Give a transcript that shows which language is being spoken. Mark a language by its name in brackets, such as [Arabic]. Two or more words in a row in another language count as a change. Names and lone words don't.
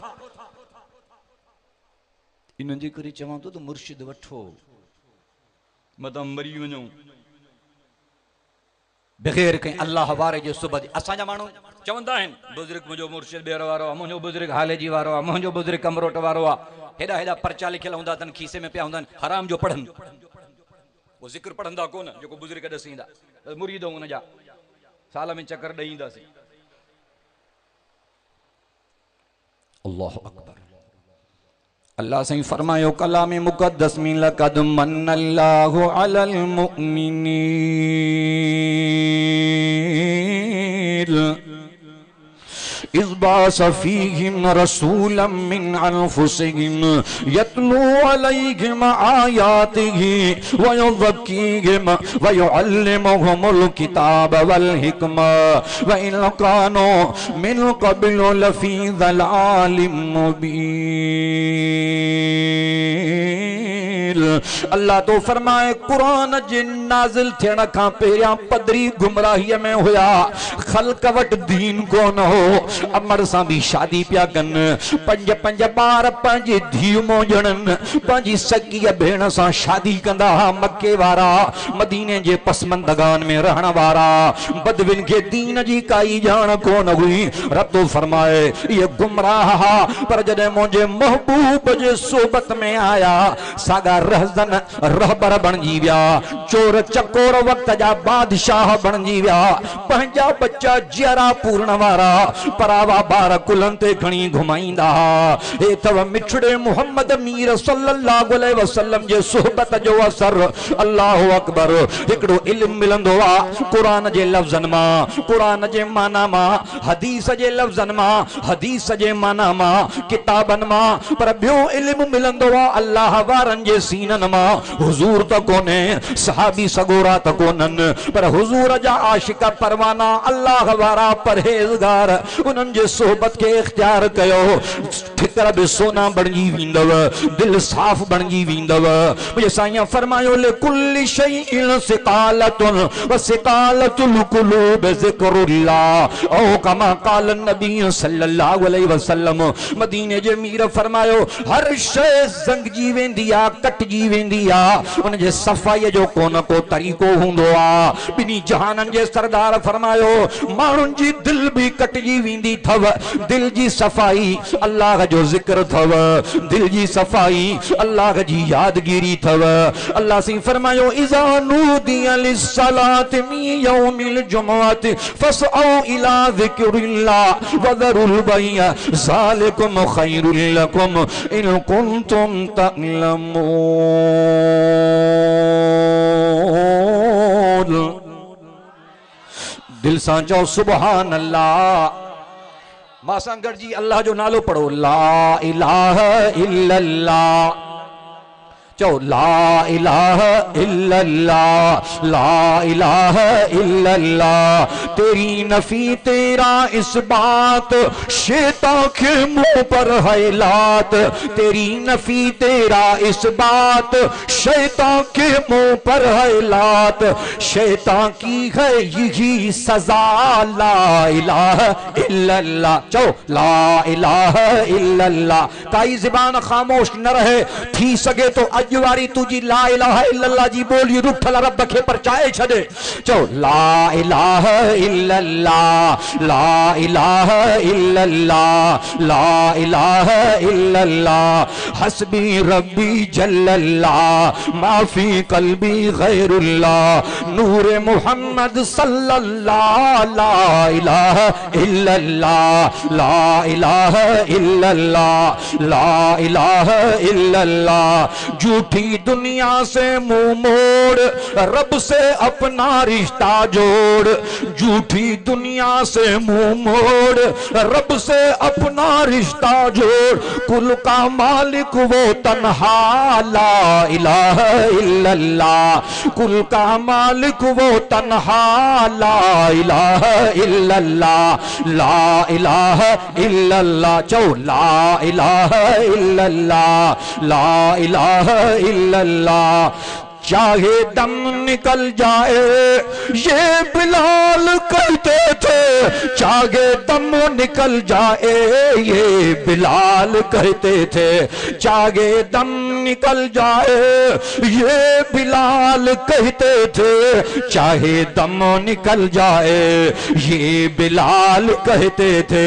[Sindhi] इन जे करे चवां थो त मुर्शिद वठो मतां मरी वञो बग़ैर कहीं अल्लाह वारे जो सुबह असांजा माण्हू चवंदा आहिनि बुज़ुर्ग मुंहिंजो मुर्शिद ॿीहर वारो आहे मुंहिंजो बुज़ुर्ग हाले जी वारो आहे मुंहिंजो बुज़ुर्ग कमरोट वारो आहे हेॾा हेॾा पर्चा लिखियल हूंदा अथनि खीसे में पिया हूंदा आहिनि हराम जो पढ़नि वो ज़िक्र पढ़ंदा कोन जेको बुज़ुर्ग ॾसींदा मुरीद हुन जा साल में चकर ॾेई ईंदासीं [Arabic] الله أكبر [Sindhi] अल्लाह सही फरमायो कलाम मुक़द्दस में [Arabic] لقد منّ الله على المؤمنين إذ بعث فيهم رسولا من أنفسهم يتلو عليهم آياته ويزكيهم ويعلمهم الكتاب والحكمة وإن كانوا من قبل لفي ضلال مبين. [Sindhi] अल्लाह तो फरमाए कुरान जे नाज़िल थियण खां पहिरियां पदरी गुमराही में हुया ख़ल्क़ वटि दीन कोन हो अमर सां भी शादी पिया कनि पंज पंज ॿार पंहिंजी धीउ मोजणनि पंहिंजी सगी भेण सां शादी कंदा मके वारा मदीने जे पसमंदगान में रहण वारा बदविन के दीन जी काई जान कोन हुई रब तो फरमाए ये गुमराह पर जॾहिं मुंहिंजे महबूब जे सोबत में आया सागा रहज़न रहबर बणजी विया चोर चकोर वक्त जा बादशाह बणजी विया पंहिंजा बच्चा जियरा पूर्ण वारा परावा बार कुलन ते खणी घुमाईंदा हे तव मिठड़े मोहम्मद मीर [Arabic] صلى الله عليه وسلم [Sindhi] जे सोहबत जो असर [Arabic] الله أكبر [Sindhi] हिकड़ो इल्म मिलंदो आ कुरान जे लफ्ज़न मां कुरान जे माना मां हदीस जे लफ्ज़न मां हदीस जे माना मां किताबन मां पर ॿियो इल्म मिलंदो आ अल्लाह वारन जे सीनन मां हुजूर त कोने सहाबी सगोरा त कोनन पर हुजूर जा आशिक परवाना अल्लाह वारा परहेज़गार उन्हनि जे सोहबत के इख्तियार कयो ठिकर भी सोना बणजी वेंदव दिल साफ बणजी वेंदव मुझे साईं फरमायो [Arabic] لكل شيء صقالة وصقالة القلوب ذكر الله أو كما قال النبي صلى الله عليه وسلم [Sindhi] मदीने जे मीर फरमायो हर शय ज़ंगजी वेंदी आ कटजी वेंदी आ उन जे सफ़ाई जो कोन को तरीक़ो हुंदो आ बिनी जहानन जे सरदार फरमायो माण्हुनि जी दिल भी कटजी वेंदी थव दिल जी सफ़ाई अल्लाह जो ज़िक्र थव दिल जी सफ़ाई अल्लाह जी यादगिरी थव अल्लाह सी फरमायो [Arabic] إذا نودي للصلاة من يوم الجمعة فاسعوا إلى ذكر الله وذروا البيع ذلكم خير لكم إن كنتم تعلمون. [Sindhi] दिल सां चओ [Arabic] سبحان الله [Sindhi] मां गॾ जी अल्लाह जो नालो पढ़ो [Arabic] لا إله إلا الله [Sindhi] चो [Arabic] لا إله إلا الله, لا إله إلا الله. [Urdu] تیری نفی تیرا اثبات، شیطان کے منہ پر ہے لات. تیری نفی تیرا اثبات، شیطان کے منہ پر ہے لات. شیطان کی ہے یہی سزا, [Arabic] لا إله إلا الله. [Sindhi] चो [Arabic] لا إله إلا الله. [Sindhi] काई ज़बान खामोश न रहे, थी सके तो अज वारी तुझी [Arabic] لا إله إلا الله [Sindhi] जी बोली रुठल रब खे परचाए छदे। [Arabic] चो لا إله إلا الله، لا إله إلا الله، لا إله إلا الله. حسبي ربي جل الله، ما في قلبي غير الله. نور محمد صلى الله، لا إله إلا الله، لا إله إلا الله، لا إله إلا الله. [Urdu] جھوٹی دنیا سے منہ موڑ، رب سے اپنا رشتہ جوڑ. جھوٹی دنیا سے منہ موڑ، رب سے اپنا رشتہ جوڑ. کل کا مالک وہ تنہا, [Arabic] لا إله إلا الله. [Urdu] کل کا مالک وہ تنہا, [Arabic] لا إله إلا الله، لا إله إلا الله. चो لا إله إلا الله، لا إله إلا الله. [Urdu] چاہے دم نکل جائے یہ بلال کہتے تھے، چاہے دم نکل جائے یہ بلال کہتے تھے. چاہے دم نکل جائے یہ بلال کہتے تھے، چاہے دم نکل جائے یہ بلال کہتے تھے.